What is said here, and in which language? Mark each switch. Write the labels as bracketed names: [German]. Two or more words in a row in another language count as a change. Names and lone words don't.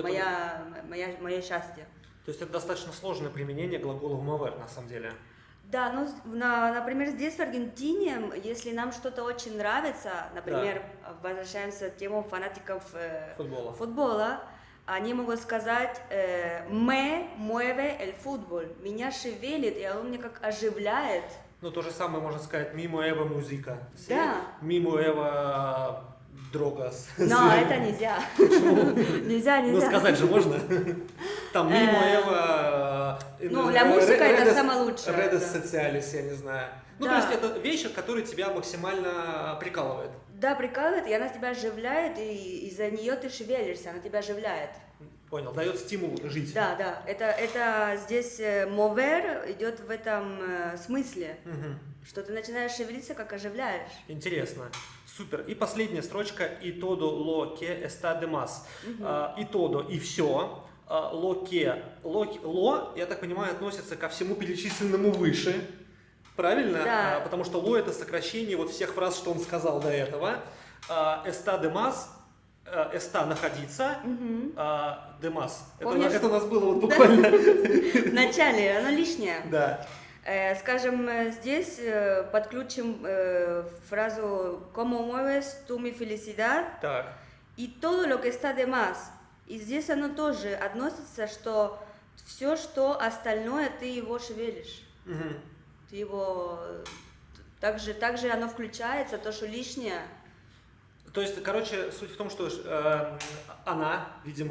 [Russian] Мое счастье. То есть это достаточно сложное применение глагола mover на самом деле. Да, ну, например, здесь в Аргентине, если нам что-то очень нравится, например, возвращаемся к тему фанатиков футбола, они могут сказать [Spanish] «me mueve el fútbol», [Russian] меня шевелит, и он меня как оживляет. Ну, то же самое можно сказать [Spanish] «mi mueve música». [Russian] Да. [Spanish] «Mi mueve drogas». [Russian] Но это нельзя. Нельзя. Ну, сказать же можно. Там [Spanish] «mi mueve». [Russian] Ну, для музыки это самое лучшее. [Spanish] «Redes sociales», [Russian] я не знаю. Ну, то Да. есть это вещь, которая тебя максимально прикалывает. Да, прикалывает, и она тебя оживляет, и из-за нее ты шевелишься, она тебя оживляет. Понял, дает стимул жить. Да, это здесь mover идет в этом смысле, что ты начинаешь шевелиться, как оживляешь. Интересно. Супер. И последняя строчка [Spanish] «y todo lo que está de más». «Y todo» [Russian] и все. [Spanish] «Lo que». [Russian] «Lo», я так понимаю, относится ко всему перечисленному выше. Правильно? Да. Потому что «lo» это сокращение вот всех фраз, что он сказал до этого. [Spanish] «Está de más». «Está» находиться, «de más». [Russian] Это у нас было вот буквально. В начале, оно лишнее. Да. Скажем, здесь подключим фразу [Spanish] «Como mueves tú mi felicidad» [Russian] Так. [Spanish] и «todo lo que está de más». [Russian] И здесь оно тоже относится, что все, что остальное, ты его шевелишь. Ты его... Также оно включается, то, что лишнее. То есть, короче, суть в том, что она, видимо,